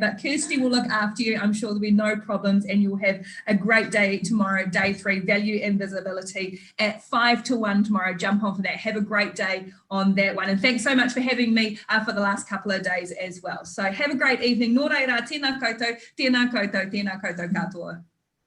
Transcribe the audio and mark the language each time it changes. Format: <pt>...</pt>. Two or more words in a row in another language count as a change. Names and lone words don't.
<en>But Kirsty will look after you. I'm sure there'll be no problems, and you'll have a great day tomorrow, day 3, value and visibility at 5 to 1 tomorrow. Jump on for that. Have a great day on that one. And thanks so much for having me for the last couple of days as well. So have a great evening.</en> <mi>Nō reira, tēnā koutou, tēnā koutou, tēnā koutou katoa.</mi>